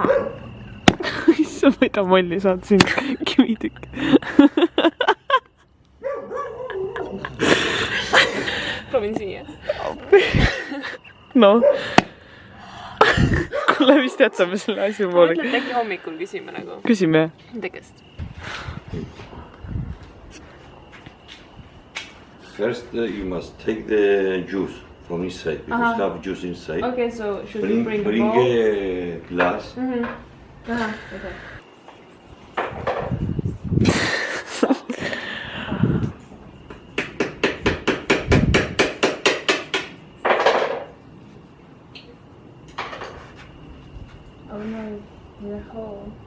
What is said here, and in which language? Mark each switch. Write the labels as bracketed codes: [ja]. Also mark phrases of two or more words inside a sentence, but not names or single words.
[et] Issa, ma ei taha molli saada siin kivitükk. Proovin siia. No. Kuule, vist jätame selle asja poole. Ma mõtlen, et äkki hommikul küsime nagu. Küsime. Tegest. [en] First, you must take the juice from inside because you have juice inside. Okay, so should we bring a bowl? Bring a glass. Okay. Oh no, the hole.